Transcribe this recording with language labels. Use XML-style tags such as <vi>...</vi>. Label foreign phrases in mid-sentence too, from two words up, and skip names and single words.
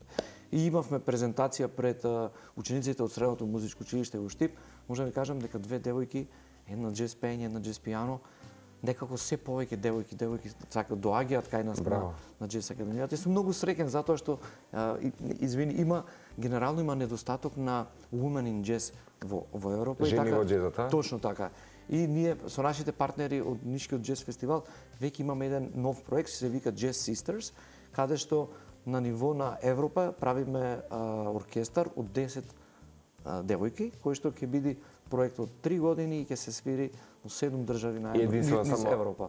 <mk>И имавме презентација пред учениците од Средното музичко училиште во Штип. Може да ви кажам дека две девојки, една джез пеење, една джез пијано, некако се повеќе девојки сакаат доаѓаат кај нас на джез академијата. Сум многу среќен затоа што генерално има недостаток на</mk> <en>women in jazz</en> <mk>во Европа. Жени во джезот, а? Точно така. И ние со нашите партнери од Нишкиот джез фестивал веќе имаме еден нов проект, се вика Jazz Sisters, каде што на ниво на Европа правиме оркестар од 10 девојки, кој што ќе биде проект од 3 години и ќе се свири во 7 држави на низ Европа.</mk>